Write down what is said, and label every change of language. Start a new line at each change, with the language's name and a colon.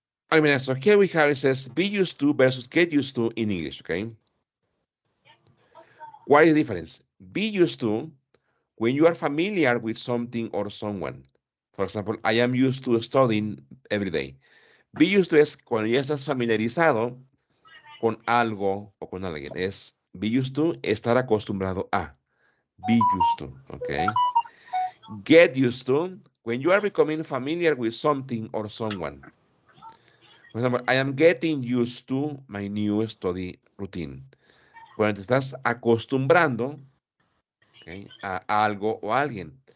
English: I mean, so here we have, it says be used to versus get used to in English, okay? What is the difference? Be used to when you are familiar with something or someone. For example, I am used to studying every day.
Spanish: Be used to es cuando ya estás familiarizado con algo o con alguien. Es be used to, estar acostumbrado a. Be used to, okay?
English: Get used to when you are becoming familiar with something or someone. For example, I am getting used to my new study routine.
Spanish: Cuando te estás acostumbrando, okay, a algo o a alguien.